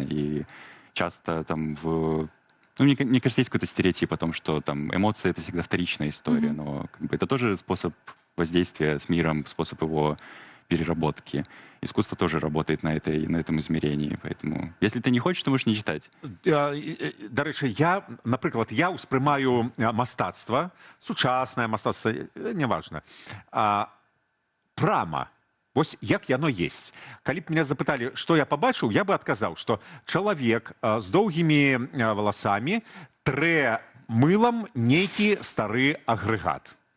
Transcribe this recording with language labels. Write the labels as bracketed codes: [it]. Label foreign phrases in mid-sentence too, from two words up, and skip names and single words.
[ru] И часто мне кажется, есть какой-то стереотип о том, что эмоции — это всегда вторичная история. Но это тоже способ воздействия с миром, способ его переработки. Искусство тоже работает на этом измерении. Поэтому, если ты не хочешь, ты можешь не читать. [be] Дарэчы, напрыклад, я ўспрымаю мастацтва, сучаснае мастацтва, неважна, прама. Вось як яно есть. Калі б меня запыталі, што я пабачыў, я бы адказаў, што чалавек з доўгімі валасамі трэ мылам нейкі стары агрэгат.